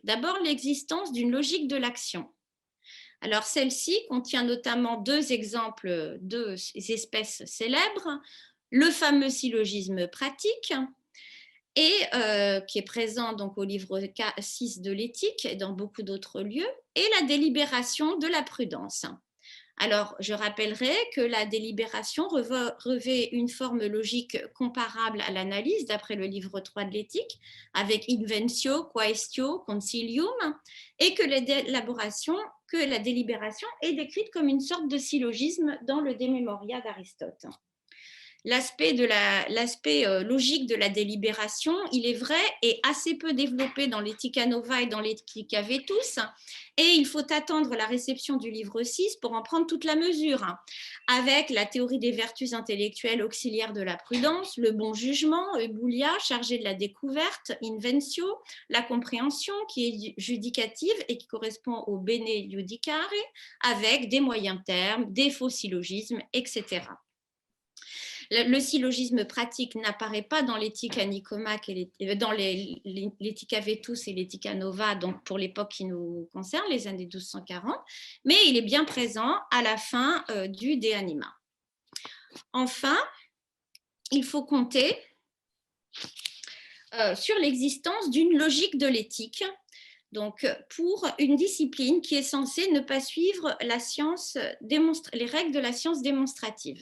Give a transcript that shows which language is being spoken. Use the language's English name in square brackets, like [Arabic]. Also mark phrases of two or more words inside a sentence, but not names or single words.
[French] D'abord, l'existence d'une logique de l'action. Alors, celle-ci contient notamment deux exemples, deux espèces célèbres, le fameux syllogisme pratique, et qui est présent donc au livre 6 de l'éthique et dans beaucoup d'autres lieux, et la délibération de la prudence. Alors, je rappellerai que la délibération revêt une forme logique comparable à l'analyse d'après le livre 3 de l'éthique, avec [Latin] inventio, quaestio, concilium, [French] et que la délibération est décrite comme une sorte de syllogisme dans le De Memoria d'Aristote. L'aspect logique de la délibération, il est vrai, est assez peu développé dans l'Ethica Nova et dans l'Ethica Vetus, et il faut attendre la réception du livre 6 pour en prendre toute la mesure, avec la théorie des vertus intellectuelles auxiliaires de la prudence, le bon jugement, Euboulia, chargé de la découverte, Inventio, la compréhension qui est judicative et qui correspond au [Latin] bene judicare, [French] avec des moyens termes, des faux syllogismes, etc. Le syllogisme pratique n'apparaît pas dans l'Ethica Nicomaque, dans l'Ethica Vetus et l'Ethica Nova, donc pour l'époque qui nous concerne, les années 1240, mais il est bien présent à la fin du De Anima. Enfin, il faut compter sur l'existence d'une logique de l'éthique, donc pour une discipline qui est censée ne pas suivre les règles de la science démonstrative.